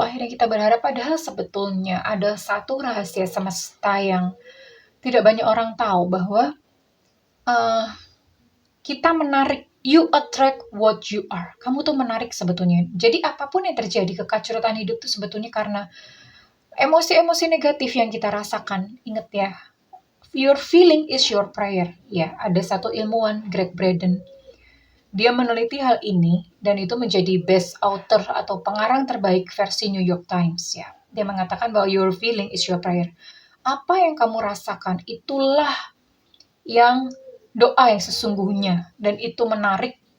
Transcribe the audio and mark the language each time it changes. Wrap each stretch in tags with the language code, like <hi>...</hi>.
<id>Akhirnya kita berharap padahal sebetulnya ada satu rahasia semesta yang tidak banyak orang tahu bahwa kita menarik,</id> <en>you attract what you are.</en> <id>Kamu tuh menarik sebetulnya. Jadi apapun yang terjadi, kekacauan hidup tuh sebetulnya karena emosi-emosi negatif yang kita rasakan. Ingat ya,</id> <en>your feeling is your prayer.</en> <id>Ya, ada satu ilmuwan, Greg Braden. Dia meneliti hal ini dan itu menjadi best author atau pengarang terbaik versi New York Times ya. Dia mengatakan bahwa</id> <en>your feeling is your prayer.</en> <id>Apa yang kamu rasakan itulah yang doa yang sesungguhnya, dan itu menarik.</id>